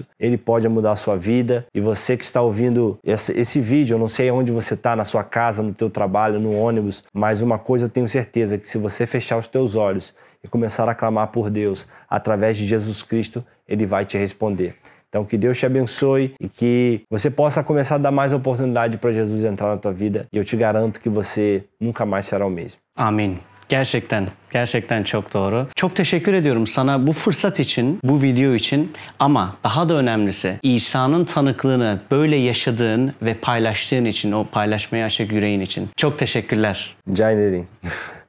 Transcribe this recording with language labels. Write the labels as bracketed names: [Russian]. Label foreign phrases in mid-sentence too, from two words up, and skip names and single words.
[Portuguese] Ele pode mudar a sua vida. E você que está ouvindo esse vídeo, eu não sei onde você está, na sua casa, no teu trabalho, no ônibus, mas uma coisa eu tenho certeza, que se você fechar os teus olhos e começar a clamar por Deus através de Jesus Cristo, Ele vai te responder. Então, que Deus te abençoe e que você possa começar a dar mais oportunidade para Jesus entrar na tua vida. E eu te garanto que você nunca mais será o mesmo. [Turkish] Amin. Gerçekten çok doğru. Çok teşekkür ediyorum sana bu fırsat için, bu video için, ama daha da önemlisi İsa'nın tanıklığını böyle yaşadığın ve paylaştığın için, o paylaşmaya açık yüreğin için. Çok teşekkürler. Rica ederim.